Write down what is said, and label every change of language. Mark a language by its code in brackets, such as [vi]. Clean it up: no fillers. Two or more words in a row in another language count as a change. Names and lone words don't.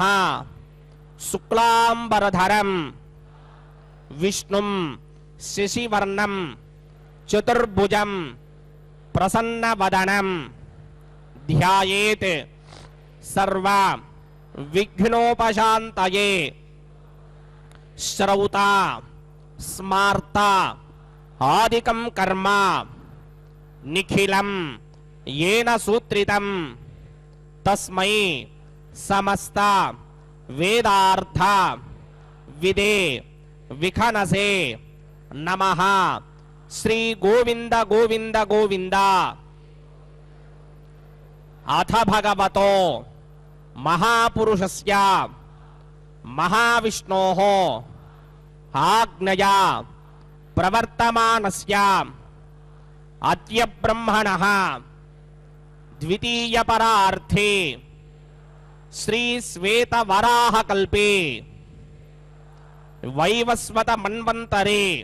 [sa] శుక్లాంబరధరం విష్ణుం శశివర్ణం చతుర్భుజం ప్రసన్నవదనం ధ్యాయేత్ సర్వ విఘ్నోపశాంతయే. శ్రౌత స్మార్త ఆదికం కర్మ నిఖిలం येन सूत्रितं तस्मै समस्त वेदार्थ विदे विखनसे नमः. श्री गोविंद गोविंद गोविंद. अथ भगवतो महापुरुषस्य महाविष्णोः आज्ञया प्रवर्तमानस्य अद्य ब्रह्मणः द्वितीय परार्थे श्री श्वेत वराह कल्पे वैवस्वत मन्वन्तरे